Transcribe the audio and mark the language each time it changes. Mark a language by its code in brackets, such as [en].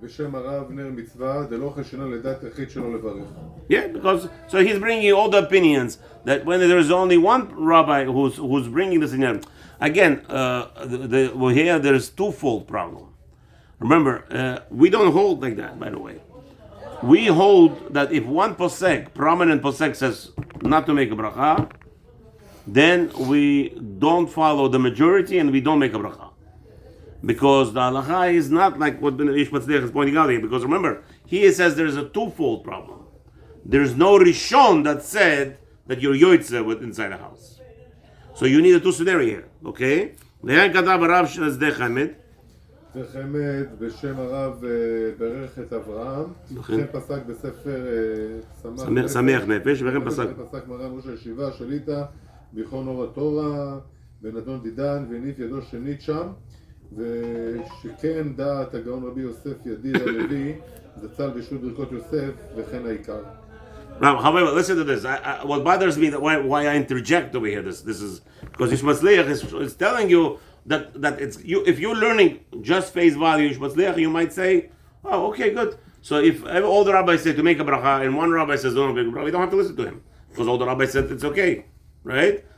[he] בשם הרב נר מצווה, דלא חשנה לדעת יחיד שלא לברך. [en] Yeah, because so he's bringing you all the opinions that when there's only one rabbi who's bringing this in. Again, well, here there's twofold problem. Remember, we don't hold like that, by the way. We hold that if one posek, prominent posek, says not to make a bracha, then we don't follow the majority and we don't make a bracha. Because the halacha is not like what Ish Matzliach is pointing out here. Because remember, he says there's a twofold problem. There's no Rishon that said that you're yoytze with inside the house. So you need a two scenario here, okay? [he] Le'an katav Rav Shazde Chamed. חמד בשם הרב ברך את אברהם, וכן פסק בספר שמח נפש, וכן פסק מרן ראש הישיבה שליטה ביכון אור התורה בנדון דידן והניף ידו שנית שם, ושכן דעת הגאון רבי יוסף ידיד הלוי זצ"ל בישול ברכות יוסף וכן העיקר. [en] Now, however, listen to this. What bothers me, why I interject over here, this is because Ish Matzliach is telling you that it's you. If you're learning just face value Ish Matzliach, you might say, "Oh, okay, good." So if all the rabbis say to make a bracha, and one rabbi says don't make a bracha, we don't have to listen to him because all the rabbis said it's okay, right?